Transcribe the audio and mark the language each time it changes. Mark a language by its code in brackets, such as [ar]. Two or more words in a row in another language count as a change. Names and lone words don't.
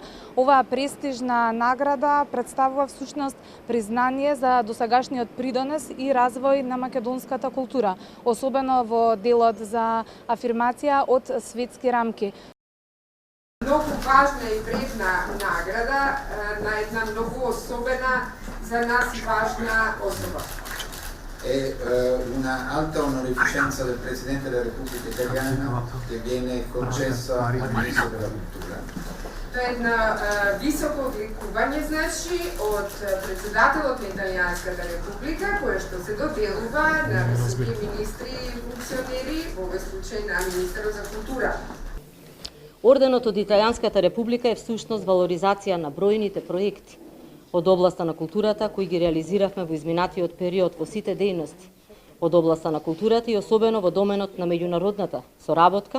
[mk] Оваа престижна награда представува всушност признание за досегашниот придонес и развој на македонската култура, особено во делот за афирмација од светски рамки. Многу важна и вредна награда на една многу особена за нас важна особа. [it] È una alta onorificenza del Presidente della Repubblica Italiana che viene concessa al Ministro della Cultura. [mk] Тоа е една високо одликување, значи, од председателот на Италијанската република, кое што се доделува на високи министри и функционери, во овој случај на министерот за култура. Орденот од Италијанската република е всушност валоризација на бројните проекти од областа на културата кои ги реализиравме во изминатиот период во сите дејности од областа на културата и особено во доменот на меѓународната соработка.